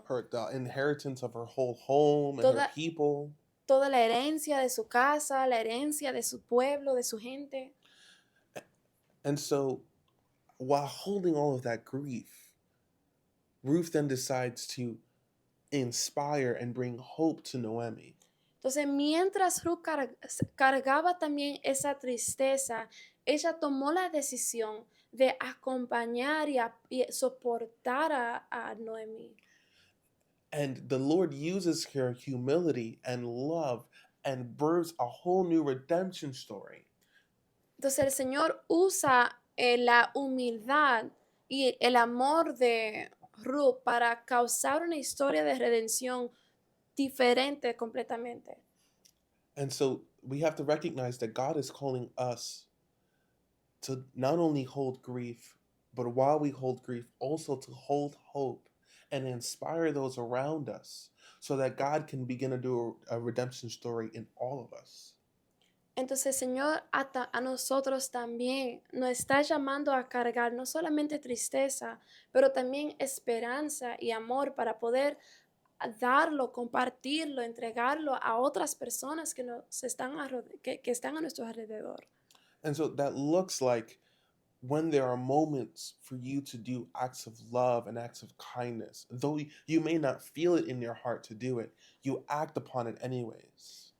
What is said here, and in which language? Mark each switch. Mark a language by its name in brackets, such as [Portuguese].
[English] The inheritance of her whole home and her people. [Spanish] Toda la herencia de su casa, la herencia de su pueblo, de su gente. [English] And so, while holding all of that grief, Ruth then decides to inspire and bring hope to Noemi. [Spanish] Entonces, mientras Ruth cargaba también esa tristeza, ella tomó la decisión de acompañar y soportar a Noemí. [English] And the Lord uses her humility and love and births a whole new redemption story. [Spanish] Entonces, el Señor usa la humildad y el amor de Ruth para causar una historia de redención diferente completamente. [English] And so we have to recognize that God is calling us to not only hold grief, but while we hold grief, also to hold hope and inspire those around us so that God can begin to do a redemption story in all of us. [Spanish] Entonces el Señor a nosotros también nos está llamando a cargar no solamente tristeza, pero también esperanza y amor para poder a darlo, compartirlo, entregarlo a otras personas que están a nuestro alrededor. [English] And so that looks like when there are moments for you to do acts of love and acts of kindness, though you may not feel it in your heart to do it, you act upon it anyways.